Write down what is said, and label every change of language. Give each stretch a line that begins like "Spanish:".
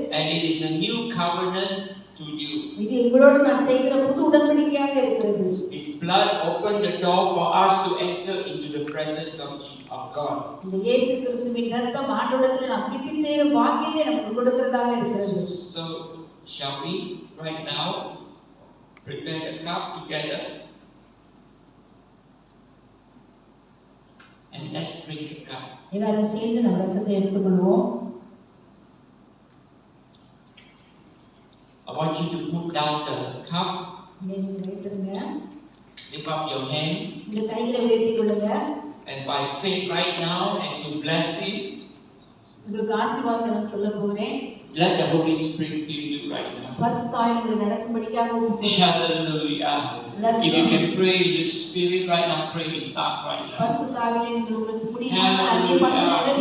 English: And it is a new covenant to you.
Tamil: இது எங்களோடு நான் செய்கிற புது உடன்படிக்கையாக இருக்கிறது.
English: His blood opened the door for us to enter into the presence of God.
Tamil: இந்த இயேசு கிறிஸ்துவின் இரத்தம் ஆண்டவரிடத்தில் நாம் கிட்டி சேரும் பாக்கியத்தை நமக்கு கொடுக்கிறதாக இருக்கிறது.
English: So shall we right now prepare the cup together and let's drink the cup.
Tamil: எல்லாரும் சேர்ந்து நம்ம ரசத்தை எடுத்துக்கொள்வோம்.
English: I want you to put down the cup.
Tamil: இதை நீங்க வைத்திருங்க.
English: Lift up your hand.
Tamil: இந்த கையில உயர்த்திக் கொள்ளுங்க.
English: And by faith right now, as you bless Him,
Tamil: உங்களுக்கு ஆசீர்வாதத்தை நான் சொல்ல போகிறேன்.
English: let the Holy Spirit fill you right now.
Tamil: பரிசுத்த ஆவி உங்களை நடத்தும்படியாக
English: Hallelujah. If you can pray in the Spirit right now, pray in tongues right now.
Tamil: பரிசுத்த ஆவியிலே நீங்கள் உங்களுக்கு முடியுமான அதே பாஷையில்